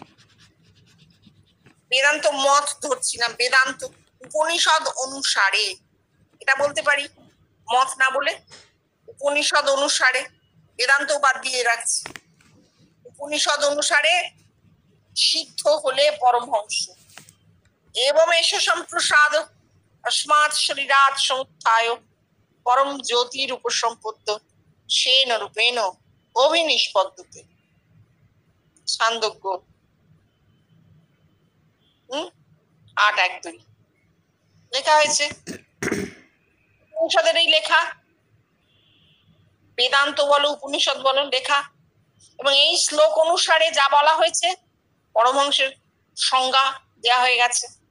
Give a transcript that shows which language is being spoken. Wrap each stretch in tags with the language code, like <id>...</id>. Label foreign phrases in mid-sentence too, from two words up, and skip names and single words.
<bn>বেদান্ত মত ধরছি না, বেদান্ত উপনিষদ অনুসারে, এটা বলতে পারি মত না বলে। উপনিষদ অনুসারে, বেদান্ত বাদ দিয়ে রাখছি। উপনিষদ অনুসারে সিদ্ধ হলে পরমহংস।</bn> <sa>এবং এস সম্প্রসাদ अस्मात् शरीरात् समुत्थाय परम ज्योतिर उपसम्पद्य सेन रूपेण अभिनिष्पद्यते।</sa> <bn>छान्दोग्य 8:1-2 লেখা হয়েছে। উপনিষদের এই লেখা, বেদান্ত বলো উপনিষদ বলো লেখা, এবং এই শ্লোক অনুসারে যা বলা হয়েছে পরমহংসের সংজ্ঞা দেয়া হয়ে গেছে।</bn>